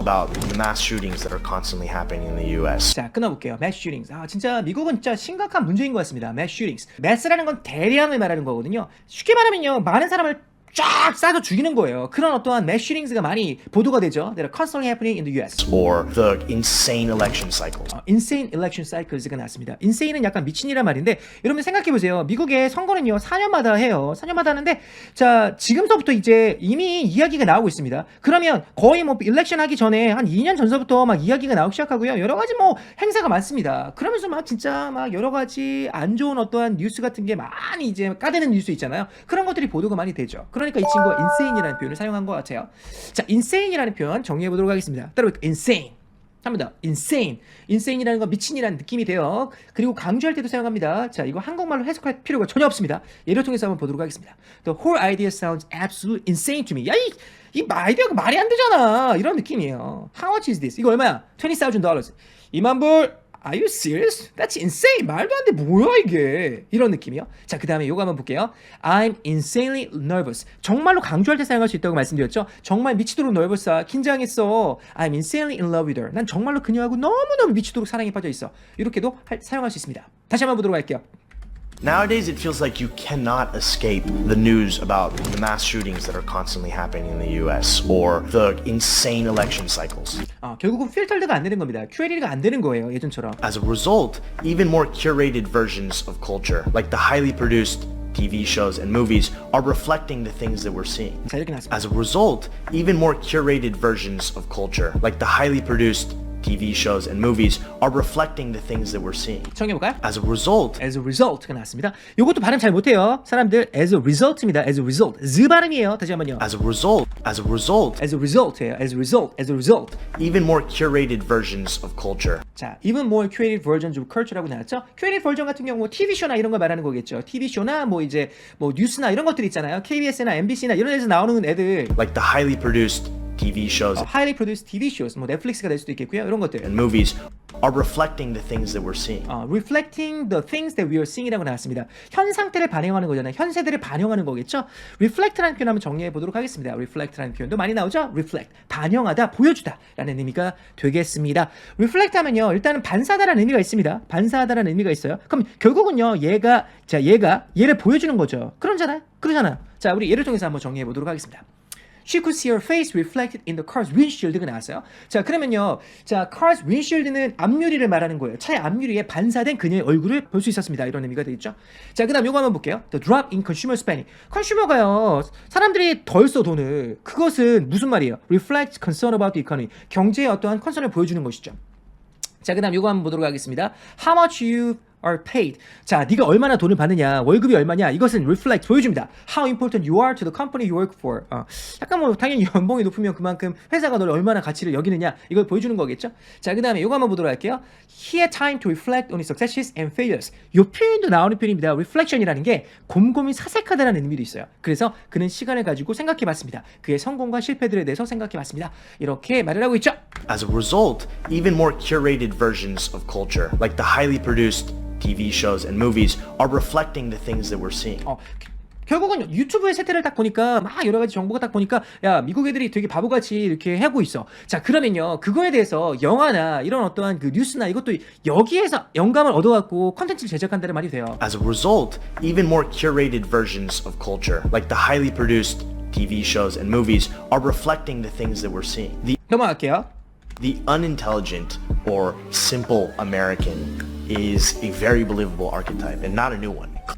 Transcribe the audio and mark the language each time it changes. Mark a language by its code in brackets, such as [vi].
[en] about the mass shootings that are constantly happening in the US. [ko] 자, 끊어볼게요. mass shootings. 진짜 미국은 진짜 심각한 문제인 것 같습니다. [en] mass shootings. [ko] mass라는 건 대량을 말하는 거거든요. 쉽게 말하면요, 많은 사람을 쫙 쏴서 죽이는 거예요. 그런 어떠한 mass shootings가 많이 보도가 되죠. [en] That are constantly happening in the US. Or the insane election cycles. [ko] insane election cycles가 나왔습니다. insane은 약간 미친이란 말인데, 여러분 생각해보세요. 미국의 선거는요 4년마다 해요. 4년마다 하는데, 자, 지금서부터 이제 이미 이야기가 나오고 있습니다. 그러면 거의 뭐 일렉션 하기 전에 한 2년 전서부터 막 이야기가 나오기 시작하고요. 여러 가지 뭐 행사가 많습니다. 그러면서 막 진짜 막 여러 가지 안 좋은 어떠한 뉴스 같은 게 많이 이제 까대는 뉴스 있잖아요. 그런 것들이 보도가 많이 되죠. 그러니까 이 친구가 insane이라는 표현을 사용한 것 같아요. 자, insane이라는 표현 정리해 보도록 하겠습니다. 따라볼게요. insane. 한 번 더. insane. insane이라는 건 미친이라는 느낌이 돼요. 그리고 강조할 때도 사용합니다. 자, 이거 한국말로 해석할 필요가 전혀 없습니다. 예를 통해서 한번 보도록 하겠습니다. [en] The whole idea sounds absolutely insane to me. [ko] 야, 이 아이디어가 말이 안 되잖아. 이런 느낌이에요. [en] How much is this? [ko] 이거 얼마야? [en] $20,000. [ko] 2만 불. [en] Are you serious? That's insane. [ko] 말도 안 돼. 뭐야 이게? 이런 느낌이요. 자, 그 다음에 요거 한번 볼게요. [en] I'm insanely nervous. [ko] 정말로 강조할 때 사용할 수 있다고 말씀드렸죠. 정말 미치도록 nervous야. 긴장했어. [en] I'm insanely in love with her. [ko] 난 정말로 그녀하고 너무너무 미치도록 사랑에 빠져 있어. 이렇게도 사용할 수 있습니다. 다시 한번 보도록 할게요. [en] Nowadays, it feels like you cannot escape the news about the mass shootings that are constantly happening in the US or the insane election cycles. [ko] 결국은 필터가 안 되는 겁니다. QLE가 안 되는 거예요. 예전처럼. [en] As a result, even more curated versions of culture, like the highly produced TV shows and movies, are reflecting the things that we're seeing. [ko] 자, 이렇게 나왔습니다. [en] As a result, even more curated versions of culture, like the highly produced TV shows and movies, are reflecting the things that we're seeing. [ko] 정해볼까요? [en] As a result, [ko] As a result가 나왔습니다. 이것도 발음 잘 못해요. 사람들 as a result입니다. [en] As a result. [ko] z 발음이에요. 다시 한번요. [en] as a result, As a result예요. As a result. As a result. even more curated versions of culture. 자, even more curated versions of culture라고 나왔죠. [ko] curated version 같은 경우 뭐 TV쇼나 이런 걸 말하는 거겠죠. TV쇼나 뭐 이제 뭐 뉴스나 이런 것들 있잖아요. KBS나 MBC나 이런 데서 나오는 애들. [en] Like the highly produced TV shows highly produced TV shows, [ko] 뭐 넷플릭스가 될 수도 있겠고요. 이런 것들. [en] and movies are reflecting the things that we're seeing. reflecting the things that we are seeing이라고 나왔습니다. [ko] 현 상태를 반영하는 거잖아요. 현세대를 반영하는 거겠죠. reflect라는 표현 한번 정리해 보도록 하겠습니다. reflect라는 표현도 많이 나오죠. reflect, 반영하다, 보여주다 라는 의미가 되겠습니다. reflect 하면요, 일단은 반사하다라는 의미가 있습니다. 반사하다라는 의미가 있어요. 그럼 결국은요, 얘가 얘를 보여주는 거죠. 그러잖아요. 자, 우리 예를 통해서 한번 정리해 보도록 하겠습니다. [en] She could see her face reflected in the car's windshield가 나왔어요. [ko] 자, 그러면요, 자, car's windshield는 앞유리를 말하는 거예요. 차의 앞유리에 반사된 그녀의 얼굴을 볼 수 있었습니다. 이런 의미가 되겠죠. 자, 그다음 요거 한번 볼게요. [en] The drop in consumer spending. [ko] 컨슈머가요, 사람들이 덜 써 돈을. 그것은 무슨 말이에요? [en] Reflects concern about the economy. [ko] 경제의 어떠한 컨선을 보여주는 것이죠. 자, 그다음 요거 한번 보도록 하겠습니다. [en] How much you are paid. [ko] 자, 네가 얼마나 돈을 받느냐, 월급이 얼마냐, 이것은 reflect, 보여줍니다. [en] How important you are to the company you work for. [ko] 약간 뭐 당연히 연봉이 높으면 그만큼 회사가 너를 얼마나 가치를 여기느냐, 이걸 보여주는 거겠죠. 자, 그 다음에 이거 한번 보도록 할게요. [en] He had time to reflect on his successes and failures. [ko] 이 표현도 나오는 표현입니다. reflection이라는 게 곰곰이 사색하다라는 의미도 있어요. 그래서 그는 시간을 가지고 생각해봤습니다. 그의 성공과 실패들에 대해서 생각해봤습니다. 이렇게 말을 하고 있죠. [en] As a result, even more curated versions of culture, like the highly produced TV shows and movies, are reflecting the things that we're seeing. [ko] 결국은 유튜브의 세태를 딱 보니까 막 여러 가지 정보가 딱 보니까, 야, 미국 애들이 되게 바보같이 이렇게 하고 있어. 자, 그러면요, 그거에 대해서 영화나 이런 어떠한 그 뉴스나 이것도 여기에서 영감을 얻어갖고 컨텐츠를 제작한다는 말이 돼요. [en] As a result, even more curated versions of culture, like the highly produced TV shows and movies are reflecting the things that we're seeing. [ko] 넘어갈게요. [en] The unintelligent or simple American is a very believable archetype and not a new one.